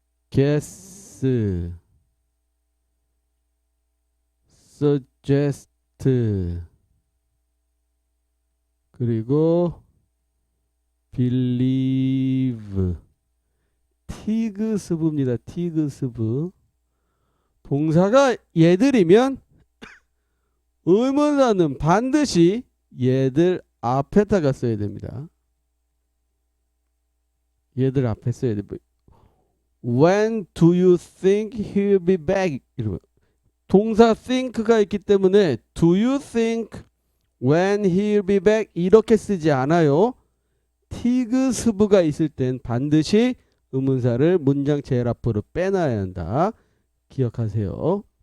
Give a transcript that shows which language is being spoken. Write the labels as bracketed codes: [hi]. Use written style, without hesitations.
[ko] guess suggest 그리고 believe 티그스부입니다. 티그스부 동사가 얘들이면 의문사는 반드시 얘들 앞에다가 써야 됩니다. 얘들 앞에 써야 돼. [en] When do you think he'll be back? [ko] 이러면 동사 think가 있기 때문에 [en] do you think when he'll be back [ko] 이렇게 쓰지 않아요. 티그스부가 있을 땐 반드시 의문사를 문장 제일 앞으로 빼놔야 한다. 기억하세요.